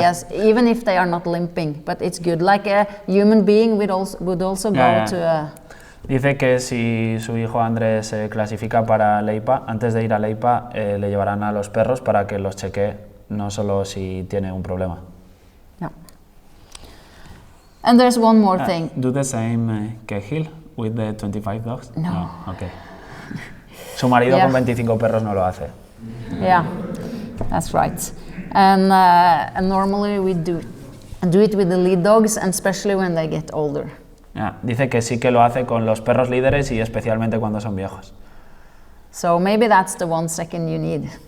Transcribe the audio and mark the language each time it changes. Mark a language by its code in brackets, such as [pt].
[en] Yes, even if they are not limping, but it's good. Like a human being would also go to a... [es] Dice que si su hijo Andrés se clasifica para LEIPA, antes de ir a LEIPA le llevarán a los perros para que los chequee, no solo si tiene un problema. [en] Yeah. And there's one more thing. Do the same Cahill with the 25 dogs? No. Okay. [es] Su marido con 25 perros no lo hace. [en] Yeah, that's right. And normally we do it with the lead dogs, and especially when they get older. [es] Dice que sí que lo hace con los perros líderes y especialmente cuando son viejos. [en] So maybe that's the 1 second you need.